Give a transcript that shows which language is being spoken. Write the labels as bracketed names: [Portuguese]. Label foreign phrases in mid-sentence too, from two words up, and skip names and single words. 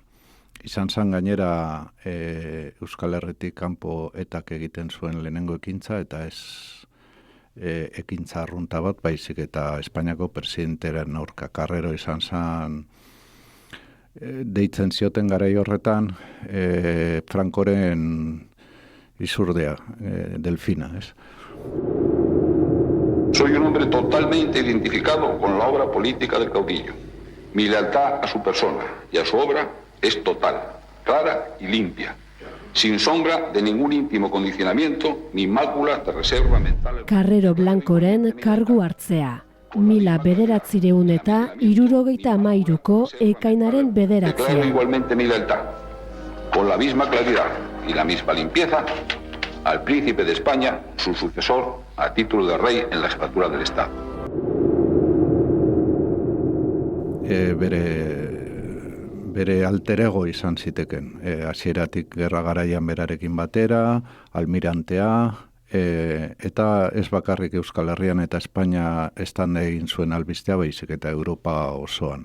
[Basque] Izan zan gainera Euskal Herritik kanpo etak egiten zuen lehenengo ekintza, eta ez ekintza arrunta bat, baizik eta Espainiako presidenteren aurka. Carrero izan zan deitzen zioten garai horretan Francoren izurdea, Delfina, ez? [Spanish] Soy un hombre totalmente identificado con la obra política del caudillo. Mi lealtad a su persona y a su obra es total, clara y limpia, sin sombra de ningún íntimo condicionamiento ni máculas de reserva mental. [Basque] Carrero Blancoren kargu hartzea. 1973ko ekainaren 9. [Spanish] Declaro igualmente mi lealtad, con la misma claridad y la misma limpieza, al príncipe de España, su sucesor, a título de rey en la jefatura del Estado. [Basque] Bere alter ego izan ziteken. Hasieratik gerra garaian berarekin batera, almirantea, eta ez bakarrik Euskal Herrian eta Espainia estanda egin zuen albistea, baizik eta Europa osoan.